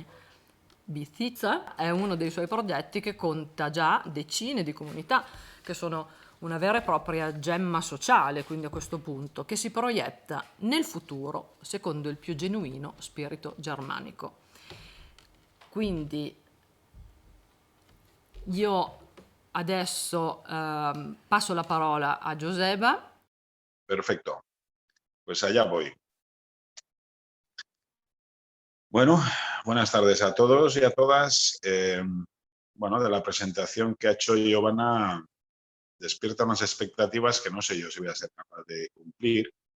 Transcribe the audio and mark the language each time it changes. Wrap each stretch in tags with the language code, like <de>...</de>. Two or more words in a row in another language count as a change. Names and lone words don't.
<it>Bizitza è uno dei suoi progetti che conta già decine di comunità, che sono una vera e propria gemma sociale, quindi a questo punto, che si proietta nel futuro secondo il più genuino spirito germanico. Quindi io adesso paso la parola a Giuseppa.</it> <es>Perfecto. Pues allá voy. Bueno, buenas tardes a todos y a todas. Bueno, de la presentación que ha hecho Giovanna despierta unas expectativas que no sé yo si voy a ser capaz de cumplir.</es>